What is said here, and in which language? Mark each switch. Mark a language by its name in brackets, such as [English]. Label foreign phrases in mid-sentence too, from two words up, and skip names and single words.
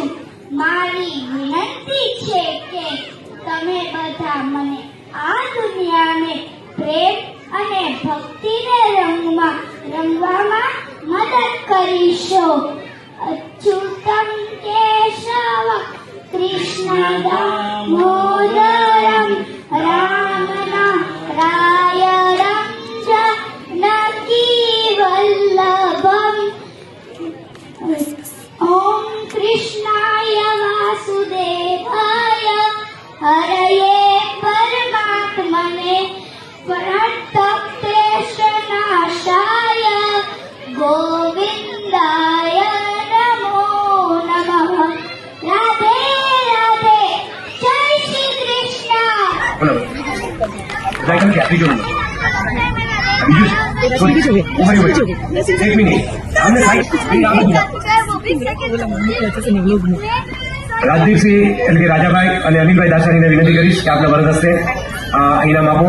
[Gujarati] મારી વિનંતી છે કે તમે બધા મને આ દુનિયાને પ્રેમ અને ભક્તિને રંગવામાં મદદ કરીશો। [Sanskrit] અચ્યુતમ કેશવ કૃષ્ણ દામોદરમ રામનારાયણમ जानकी वल्लभम। ओम कृष्णाय वासुदेवाय हरये परमात्मने प्रणतक्लेशनाशाय गोविंदाय नमो नमः। [Hindi] राधे राधे, जय श्री कृष्ण। [Gujarati] રાજદીપસિંહ એટલે કે રાજાભાઈ અને અનિલભાઈ દાસાણીને વિનંતી કરીશ કે આપના વરદ હસ્તે ઇનામ આપો।